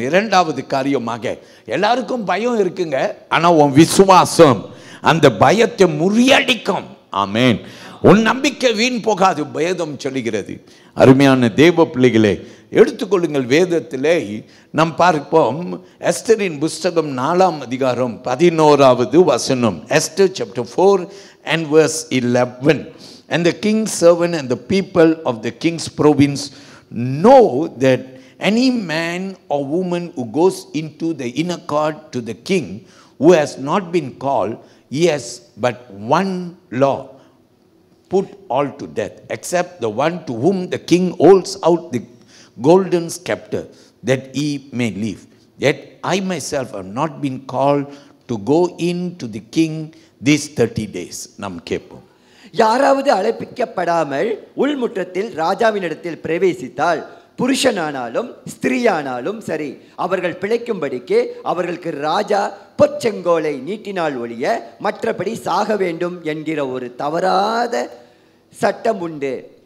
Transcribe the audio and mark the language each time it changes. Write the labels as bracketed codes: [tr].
[ta] 2வது காரியமாக, எல்லாருக்கும் பயம் இருக்குங்க, ஆனால் உன் விசுவாசம் அந்த பயத்தை முறியடிக்கும். ஆமேன். உன் நம்பிக்கை வீண் போகாது, வேதம் சொல்லுகிறது. அருமையான தேவ பிள்ளைகளே, எடுத்துக்கொள்ளுங்கள். வேதத்திலே நாம் பார்ப்போம், எஸ்தரின் புஸ்தகம் 4ஆம் அதிகாரம் 11வது வசனம். [en] Esther chapter 4 and verse 11. And the king's servant and the people of the king's province know that any man or woman who goes into the inner court to the king who has not been called, he has but one law, put all to death, except the one to whom the king holds out the golden scepter, that he may live. Yet I myself have not been called to go in to the king these 30 days. [ta] நாம் கேட்போம். யாராவது அழைப்பிக்கப்படாமல் உள்முற்றத்தில் ராஜாவினிடத்தில் பிரவேசித்தால், புருஷனானாலும் ஸ்திரீயானாலும் சரி, அவர்கள் பிழைக்கும்படிக்கு அவர்களுக்கு ராஜா பொற்செங்கோலை நீட்டினால் ஒழிய மற்றபடி சாக வேண்டும் என்கிற ஒரு தவறாத சட்டம் உண்டு.